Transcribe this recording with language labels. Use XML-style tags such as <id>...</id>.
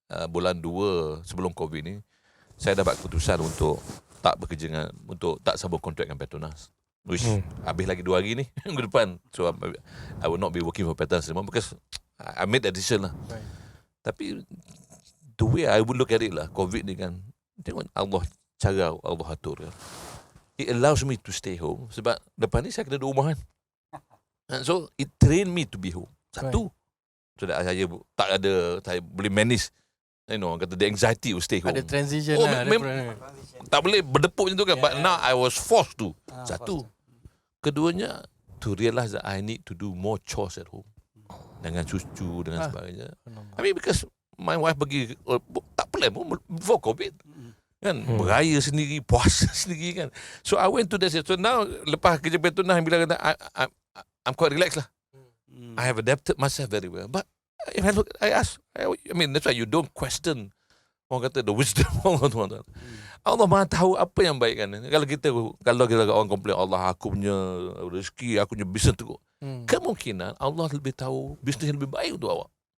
<ms>Bulan 2 sebelum COVID ni, saya dapat keputusan untuk tak bekerja untuk tak sambung kontrak dengan Petronas. Which habis lagi 2 hari ni minggu depan.</ms> <en>So I will not be working for Petronas anymore because I made that decision lah.</en> <ms>Right. Tapi</ms> <en>the way I would look at it</en> <ms>lah, COVID ni kan, tengok cara Allah atur kan.</ms> <en>It allows me to stay home</en> <ms>sebab depan ni saya kena duduk rumah kan.</ms> <en>So it train me to be home. Satu. Right. So that</en> <ms>saya boleh</ms> <en>manage, kata the anxiety to stay home.</en> <ms>Ada transition lah. Tak boleh berdepuk macam tu kan.</ms> <en>But now I was forced to. Satu. Keduanya, to realize that I need to do more chores at home.</en> <ms>Dengan cucu, dengan sebagainya.</ms> <en>I mean because my wife</en> <ms>pergi, tak plan pun</ms> <en>before COVID.</en> <ms>Kan, beraya sendiri, puasa sendiri kan.</ms> <en>So I went to that. So now,</en> <ms>lepas kerja Petronas, bila kata,</ms> <en>I'm quite relaxed lah. I have adapted myself very well. But if I ask, I mean that's why you don't question</en> <ms>orang kata</ms> <en>the wisdom of Allah.</en> <ms>Allah Maha tahu apa yang baik kan. Kalau kita orang komplain Allah aku punya rezeki, aku punya bisnes teruk. Kemungkinan Allah lebih tahu bisnes yang lebih baik untuk awak.</ms>